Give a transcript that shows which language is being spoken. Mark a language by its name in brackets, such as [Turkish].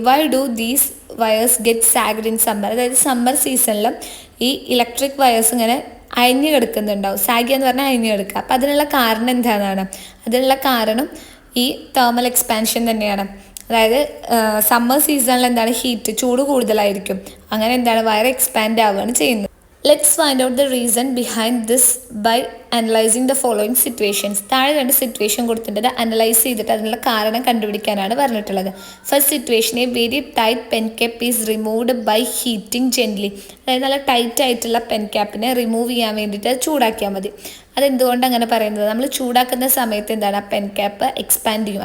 [English] Why do these wires get sagged in summer? [Malayalam] അതായത് summer സീസണിൽ ഈ ഇലക്ട്രിക് വയേഴ്സ് ഇങ്ങനെ അയഞ്ഞു കിടക്കുന്നുണ്ടാവും. സാഗി എന്ന് പറഞ്ഞാൽ അയഞ്ഞു കിടക്കുക. അപ്പോൾ അതിനുള്ള കാരണം എന്താണ്? അതിനുള്ള കാരണം ഈ തെർമൽ എക്സ്പാൻഷൻ തന്നെയാണ്. അതായത് സമ്മർ സീസണിൽ ഹീറ്റ്, ചൂട് കൂടുതലായിരിക്കും. അങ്ങനെ വയർ എക്സ്പാൻഡ് ആവുകയാണ് ചെയ്യുന്നത്. [English] Let's find out the reason behind this by analyzing the following situations. [Malayalam] താഴെ 2 സിറ്റുവേഷൻ കൊടുത്തിട്ടുണ്ട്. അനലൈസ് ചെയ്തിട്ട് അതിനുള്ള കാരണം കണ്ടുപിടിക്കാനാണ് പറഞ്ഞിട്ടുള്ളത്. [English] First situation, a very tight pen cap is removed by heating gently. [Malayalam] അതായത് നല്ല ടൈറ്റ് ആയിട്ടുള്ള പെൻ ക്യാപ്പിനെ റിമൂവ് ചെയ്യാൻ വേണ്ടിയിട്ട് ചൂടാക്കിയാൽ മതി. അതെന്തുകൊണ്ട് അങ്ങനെ പറയുന്നത്? നമ്മൾ ചൂടാക്കുന്ന സമയത്ത് ആ പെൻ ക്യാപ്പ് എക്സ്പാൻഡ് ചെയ്യും.